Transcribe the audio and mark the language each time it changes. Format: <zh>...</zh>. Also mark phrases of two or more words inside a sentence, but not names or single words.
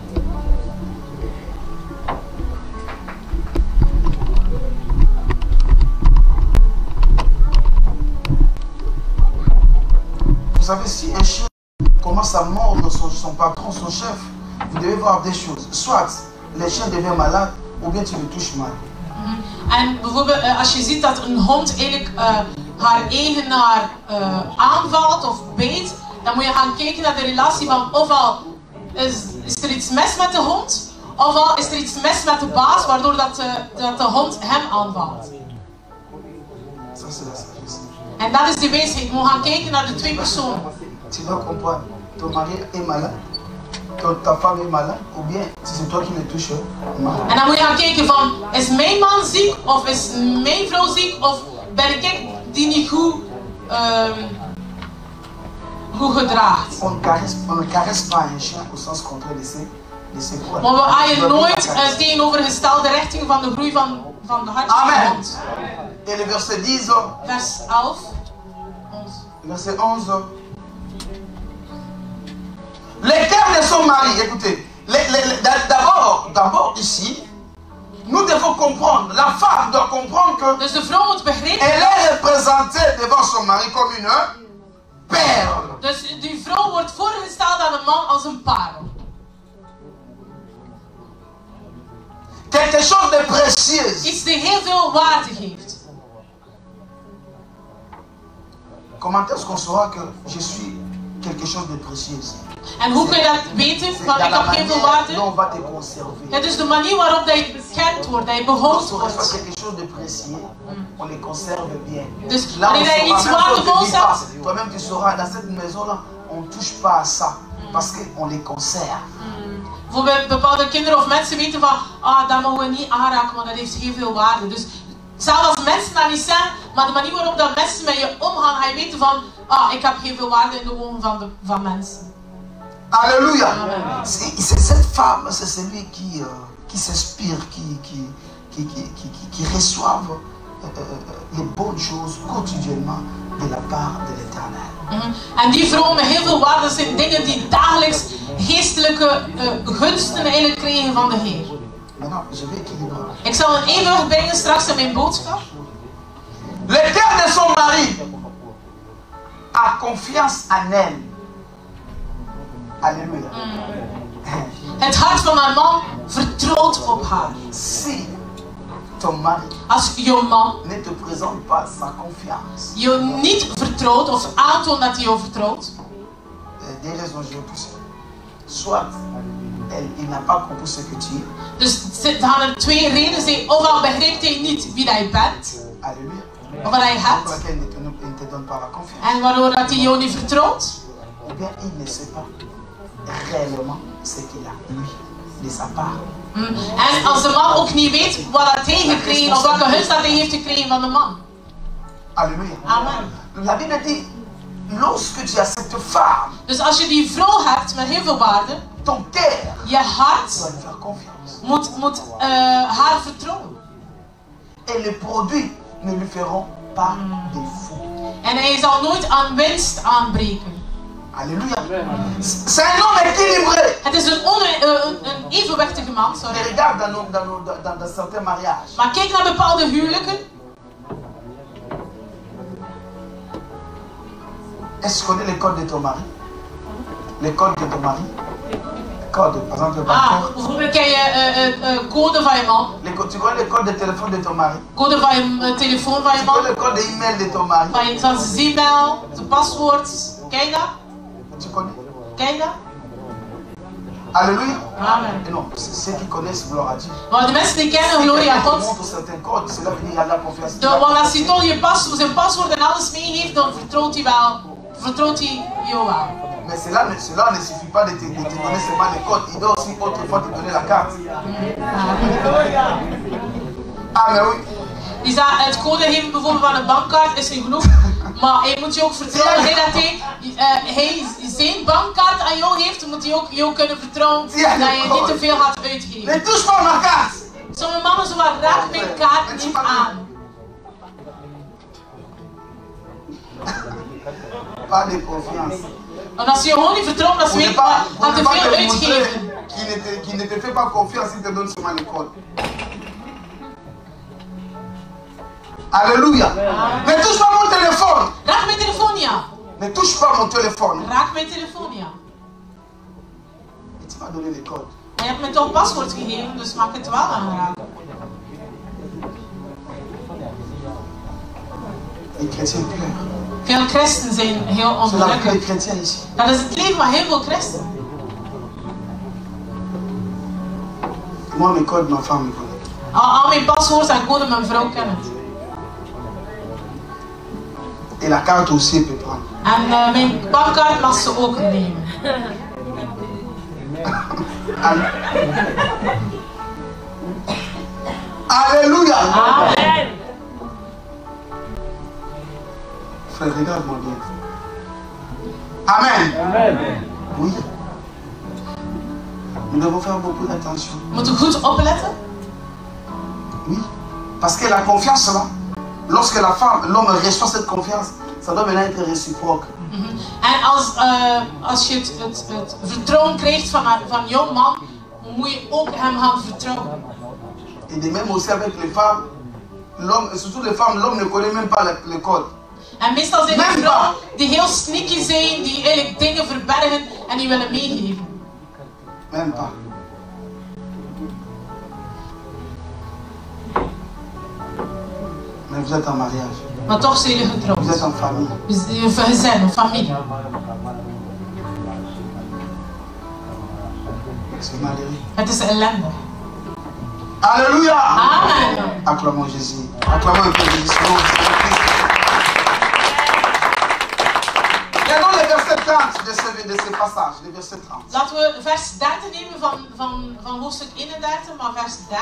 <fr>Vous savez, si un chien commence à mordre son patron, son chef, vous devez voir des choses. Soit le chien devient malade, ou bien tu le touches mal.</fr> <nl>En bijvoorbeeld als je ziet dat een hond eigenlijk haar eigenaar aanvalt of beet, dan moet je gaan kijken naar de relatie van ofwel is er iets mis met de hond, ofwel is er iets mis met de baas, waardoor dat de hond hem aanvalt. En dat is de wijsheid. We moeten gaan kijken naar de twee personen.</nl> <fr>Tu dois comprendre. Ton mari est malade, ta femme est malade, ou bien c'est toi qui le touches mal.</fr> <nl>En dan moet je gaan kijken van, is mijn man ziek, of is mijn vrouw ziek, of ben ik die niet goed gedraagt.</nl> <fr>On ne caresse pas un chien au sens contraire de ses poils.</fr> <nl>Maar we aaien nooit tegenovergestelde richting van de groei van de hart van de hond.</nl> <fr>Et le verset 10. Vers 11. Verset 11. Les termes de son mari, écoutez, d'abord ici, nous devons comprendre, la femme doit comprendre que</fr> <nl>dus de vrouw moet begrijpen,</nl> <fr>elle est représentée devant son mari comme une perle.</fr> <nl>Dus die vrouw wordt voorgesteld aan een man als een parel.</nl> <fr>Quelque chose de précieux.</fr> <nl>Iets die heel veel waarde geeft.</nl> <fr>Comment est-ce qu'on saura que je suis quelque chose de précieux?</fr> <nl>En hoe kun je dat weten? Van ik heb heel veel waarde.</nl> <fr>On va te conserver.</fr> <nl>Het is de manier waarop dat je bekend wordt, dat je behoud wordt.</nl> <fr>Quelque chose de précieux, on les conserve bien.</fr> <nl>Dus wanneer je iets waardevols hebt,</nl> <fr>toi-même tu sauras, dans cette maison-là, on ne touche pas à ça, parce qu'on les conserve.</fr> <nl>Bijvoorbeeld bepaalde kinderen of mensen weten van, dat mogen we niet aanraken, want dat heeft heel veel waarde. Dus zelfs als mensen dat niet zeggen, maar de manier waarop dat mensen met je omgaan, ga je weten van, ik heb heel veel waarde in de ogen van mensen.</nl> <fr>Alléluia. C'est cette femme, c'est celui qui s'inspire, qui reçoivent les bonnes choses quotidiennement de la part de l'Éternel.</fr> <nl>En die vrouwen met heel veel waarde zijn dingen die dagelijks geestelijke gunsten eigenlijk krijgen van de Heer. Ik zal een evenwicht brengen straks in mijn boodschap.</nl> <fr>Le cœur de son mari a confiance en elle. Alléluia.</fr> <nl>Het hart van haar man vertrouwt op haar.</nl> <fr>Si ton mari</fr> <nl>als jouw man</nl> <fr>ne te présente pas sa confiance,</fr> <nl>je niet vertrouwt of aantoont dat hij jou vertrouwt.</nl> <fr>Des raisons géopolitiques. Soit il n'a pas compris ce que tu es.</fr> <nl>Dus er gaan er twee redenen zijn. Ofwel begrijpt hij niet wie hij bent.</nl> <fr>Alléluia.</fr> <nl>Of wat hij hebt. En waardoor dat hij jou niet vertrouwt.</nl> <fr>Ou bien il ne sait pas réellement ce qu'il a lui de sa part.</fr> <nl>En als de man ook niet weet wat hij gekregen of welke gunst dat hij heeft gekregen van de man.</nl> <fr>Alléluia. Amen. La Bible dit, lorsque tu as cette femme,</fr> <nl>dus als je die vrouw hebt met heel veel waarde,</nl> <fr>ton cœur,</fr> <nl>je hart</nl> <fr>doit faire confiance.</fr> <nl>moet haar vertrouwen.</nl> <fr>Et les produits ne lui feront pas défaut.</fr> <nl>En hij zal nooit aan winst aanbreken.</nl> <fr>Alléluia. C'est un homme équilibré.</fr> <nl>Het is een evenwichtige man. Sorry.</nl> <fr>Mais regarde dans certains mariages.</fr> <nl>Maar kijk naar bepaalde huwelijken.</nl> <fr>Est-ce que tu connais les codes de ton mari? Les codes de ton mari? Code, par exemple le bancaire.</fr> <nl>Bijvoorbeeld ken je code van je man.</nl> <fr>Tu connais les codes de téléphone de ton mari?</fr> <nl>Code van je telefoon van je man.</nl> <fr>Tu connais le code d'e-mail de ton mari?</fr> <nl>Van zijn e-mail, zijn paswoord. Ken je dat?</nl> <fr>Tu connais?</fr> <nl>Ken je dat?</nl> <fr>Alléluia. Amen. Et non, ceux qui connaissent, gloire à Dieu.</fr> <nl>Maar de mensen die kennen, glorie aan God.</nl> <fr>Montre certains codes, cela veut dire qu'il y a de la confiance.</fr> <nl>Want als hij toch zijn paswoord en alles meegeeft, dan vertrouwt hij jou wel.</nl> <fr>Mais cela ne suffit pas de te donner seulement les codes. Il doit aussi autrefois te donner la carte. Ah, mais oui.</fr> <nl>Die zei, het code geven bijvoorbeeld van een bankkaart is niet genoeg. Maar hij moet je ook vertrouwen dat hij zijn bankkaart aan jou heeft, moet hij ook jou kunnen vertrouwen dat je niet te veel gaat uitgeven.</nl> <fr>Ne touche pas ma carte.</fr> <nl>Sommige mannen zo wat raak mijn kaart niet aan.</nl> <fr>Pas de confiance.</fr> <nl>Want als je gewoon niet vertrouwt, dat ze weet, gaat te veel uitgeven.</nl> <fr>Qui ne te fait pas confiance, il te donne seulement les codes. Alléluia. Ne touche pas mon téléphone.</fr> <nl>Raak mijn telefoon niet aan.</nl> <fr>Ne touche pas mon téléphone.</fr> <nl>Raak mijn telefoon niet aan.</nl> <fr>Et tu m'as donné les codes.</fr> <nl>Je hebt me toch een paswoord gegeven, dus mag ik het wel aanraken.</nl> <fr>Les chrétiens pleurent.</fr> <nl>Veel christen zijn heel</nl> <fr>C'est la vie des</fr> <nl>ongelukkig.</nl> <fr>chrétiens ici.</fr> <nl>Dat is het leven van heel veel christen.</nl> <fr>Moi, mes codes, ma femme me connaît.</fr> <nl>Al mijn paswoord en code mijn vrouw kennen het.</nl> <fr>Et la carte aussi, elle peut prendre.</fr> <nl>En mijn bankkaart mag ze ook nemen.</nl> <fr>Alléluia. Amen. Frère, regarde-moi bien. Amen. Amen. Oui. Nous devons faire beaucoup d'attention.</fr> <nl>We moeten goed opletten.</nl> <fr>Oui. Parce que la confiance, là, lorsque l'homme reçoit cette confiance, ça doit maintenant être réciproque.</fr> <nl>En als je het vertrouwen krijgt van jouw man, moet je ook hem gaan vertrouwen.</nl> <fr>Et de même aussi avec les femmes, l'homme, et surtout les femmes, l'homme ne connaît même pas le code.</fr> <nl>En meestal zijn er vrouwen die heel sneaky zijn, die eigenlijk dingen verbergen en die willen meegeven.</nl> <fr>Même pas. Mais vous êtes en mariage.</fr> <nl>Maar toch zijn jullie getrouwd.</nl> <fr>Vous êtes en famille.</fr> <nl>Een gezin, een familie.</nl> <fr>C'est malheureux.</fr> <nl>Het is ellende.</nl> <fr>Alléluia. Amen. Acclamons Jésus. Acclamons un peu Jésus. Regardons le verset 30 de ce passage, le verset 30.</fr> <nl>Laten we vers 30 nemen van hoofdstuk 31, maar vers 30.</nl>